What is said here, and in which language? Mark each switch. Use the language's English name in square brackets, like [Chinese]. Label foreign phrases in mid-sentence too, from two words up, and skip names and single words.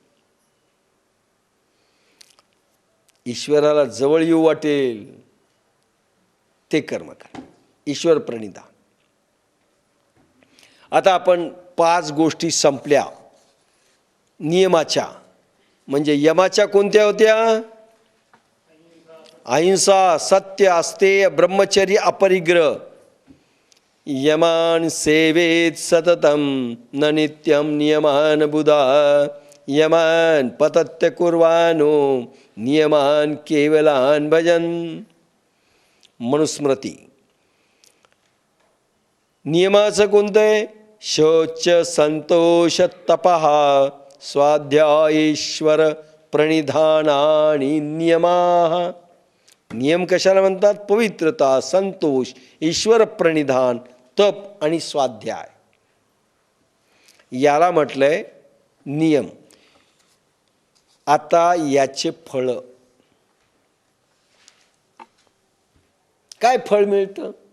[Marathi] ईश्वराला जवळ येऊ वाटेल ते कर्म करा, ईश्वर प्रणिधान. आता आपण 5 गोष्टी संपल्या नियमाच्या. म्हणजे यमाच्या कोणत्या होत्या? अहिंसा, सत्य, अस्तेय, ब्रह्मचर्य, अपरिग्रह. [Sanskrit] यमान सेवेत सततम न नित्यम नियमान बुधा, यमान पतत्य कुर्वानो नियमान केवलान भजन. [Marathi] मनुस्मृती. नियमाचं कोणतं आहे? [Sanskrit] शौच, संतोष, तपः, स्वाध्यायेश्वर प्रणिधानानि नियमाः. [Marathi] नियम कशाला म्हणतात? पवित्रता, संतोष, ईश्वर प्रणिधान, तप आणि स्वाध्याय, याला म्हटलंय नियम. आता याचे फळ काय? फळ मिळतं.